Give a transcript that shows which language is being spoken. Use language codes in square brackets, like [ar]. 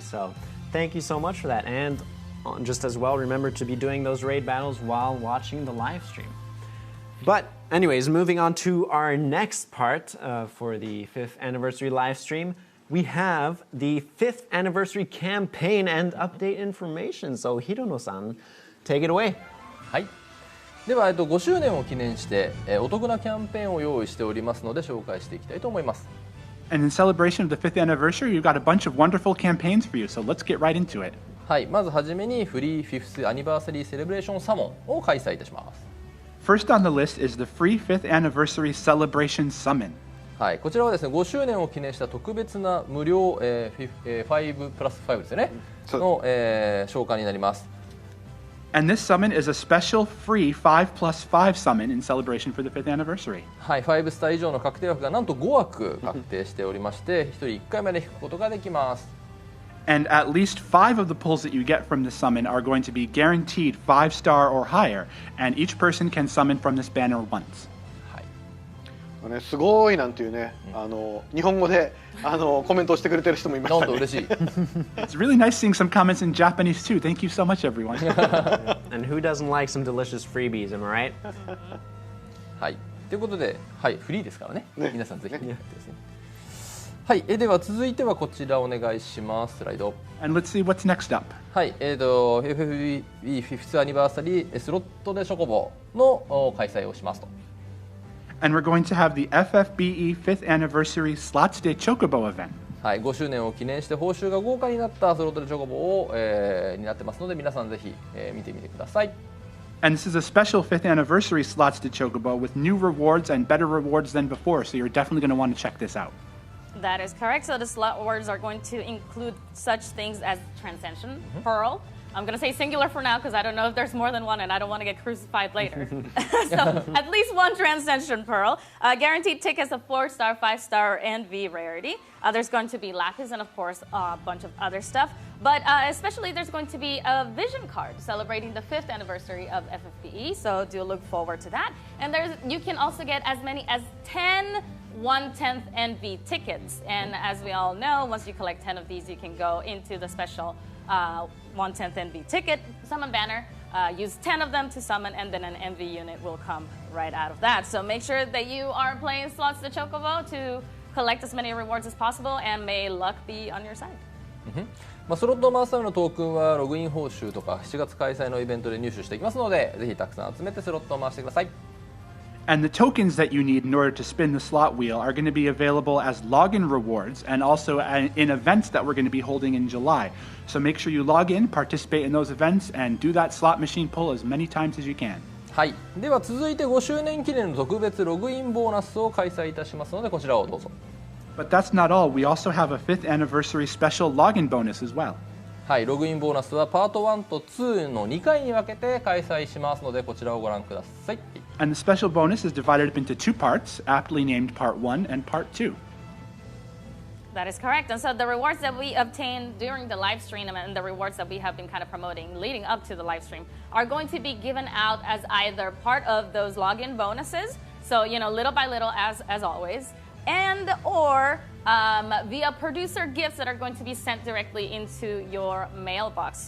[en] So thank you so much for that. And just as well, remember to be doing those raid battles while watching the live stream. But anyways, moving on to our next part for the 5th anniversary live stream, we have the 5th anniversary campaign and update information. So Hirono-san, take it away. [ja] はい。では、5周年を記念して、お得なキャンペーンを用意しておりますので紹介していきたいと思います。 [en] And in celebration of the 5th anniversary, you've got a bunch of wonderful campaigns for you, so let's get right into it. [ja] はい、まずはじめにフリー 5th Anniversary Celebration サモンを開催いたします。 [en] First on the list is the free 5th Anniversary Celebration Summon. [ja] はい、こちらはですね、5周年を記念した特別な無料、5+5 ですよね、の、召喚になります。 [en] And this summon is a special free 5+5 summon in celebration for the 5th anniversary. [ja] はい、5スター以上の確定枠がなんと5枠確定しておりまして、1人1回まで引くことができます。 [en] And at least 5 of the pulls that you get from this summon are going to be guaranteed 5-star or higher, and each person can summon from this banner once. [ja] はい。かね、すごいなんていうね、日本語でコメントをしてくれてる人もいましたね。なんと嬉しい。 [en] It's really nice seeing some comments in Japanese too. Thank you so much, everyone. And who doesn't like some delicious freebies, am I right? [ja] はい。ということで、はい、フリーですからね。皆さんぜひやってですね。はい、では続いてはこちらお願いします。スライド。 [en] And let's see what's next up. [ja] はい、FFBE 5th アニバーサリースロットでチョコボの開催をしますと。 [en] And we're going to have the FFBE 5th Anniversary Slots de Chocobo event. [ja] はい、5周年を記念して報酬が豪華になったスロットでチョコボを、になってますので、皆さんぜひ、見てみてください。 [en] And this is a special 5th Anniversary Slots de Chocobo with new rewards and better rewards than before, so you're definitely going to want to check this out. That is correct. So the slot words are going to include such things as Transcension, Pearl. I'm going to say singular for now because I don't know if there's more than one and I don't want to get crucified later. So at least one Transcension Pearl. Guaranteed tickets of 4-star, 5-star, and V rarity. There's going to be Lapis and, of course, a bunch of other stuff. But especially there's going to be a vision card celebrating the 5th anniversary of FFBE. So do look forward to that. And you can also get as many as 10 1/10th NV tickets. And as we all know, once you collect 10 of these, you can go into the special 1/10th NV ticket summon banner, use 10 of them to summon, and then an NV unit will come right out of that. So make sure that you are playing slots the Chocobo to collect as many rewards as possible, and may luck be on your side. [ja] スロットマスターのトークンはログイン報酬とか7月開催のイベントで入手していきますので、ぜひたくさん集めてスロットを回してください。 [en] And the tokens that you need in order to spin the slot wheel are going to be available as login rewards and also in events that we're going to be holding in July. So make sure you log in, participate in those events, and do that slot machine pull as many times as you can. [ja] はい、では続いて5周年記念の特別ログインボーナスを開催いたしますので、こちらをどうぞ。 [en] But that's not all. We also have a 5th anniversary special login bonus as well. [ja] はい、ログインボーナスはパート1と2の2回に分けて開催しますので、こちらをご覧ください。 [en] And the special bonus is divided up into 2 parts, aptly named Part 1 and Part 2. That is correct. And so the rewards that we obtain during the live stream and the rewards that we have been kind of promoting leading up to the live stream are going to be given out as either part of those login bonuses, so, you know, little by little as always, and or via producer gifts that are going to be sent directly into your mailbox.